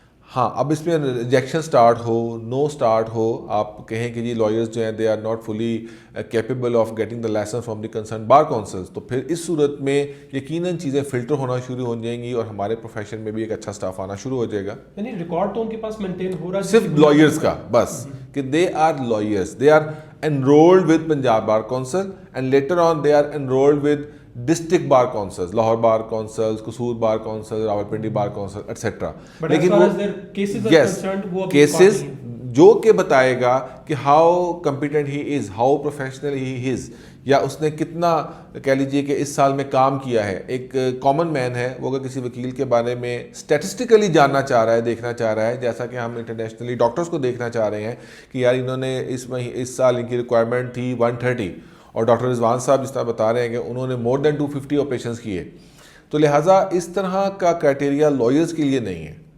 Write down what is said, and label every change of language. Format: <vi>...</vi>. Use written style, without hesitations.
<ur>ہاں اب اس میں ریجیکشن سٹارٹ ہو, نو سٹارٹ ہو, آپ کہیں کہ جی لائرز جو ہیں</ur> <en>they are not fully capable of getting the license from the concern bar councils,</en> <ur>تو پھر اس صورت میں یقیناً چیزیں فلٹر ہونا شروع ہو جائیں گی اور ہمارے پروفیشن میں بھی ایک اچھا سٹاف آنا شروع ہو جائے گا. یعنی ریکارڈ تو ان کے پاس مینٹین ہو رہا ہے صرف لائرز کا بس, کہ</ur> <en>They are lawyers, they are enrolled with Punjab Bar Council and later on they are enrolled with district bar councils, Lahore bar councils, Qusur bar council, Rawalpindi bar council, etc. But as far as their cases are concerned, وہ cases</en> <ur>جو کہ بتائے گا کہ</ur> <en>how competent he is, how professional he is,</en> <ur>یا اس نے کتنا کہہ لیجئے کہ اس سال میں کام کیا ہے. ایک کامن مین ہے وہ اگر کسی وکیل کے بارے میں اسٹیٹسٹیکلی جاننا چاہ رہا ہے, دیکھنا چاہ رہا ہے, جیسا کہ ہم انٹرنیشنلی ڈاکٹرز کو دیکھنا چاہ رہے ہیں کہ یار انہوں نے اس سال ان کی ریکوائرمنٹ تھی 130 اور ڈاکٹر رضوان صاحب جس طرح بتا رہے ہیں کہ انہوں نے مور دین 250 آپریشنس کیے, تو لہٰذا اس طرح کا کرائٹیریا لائرز کے لیے نہیں ہے.</ur>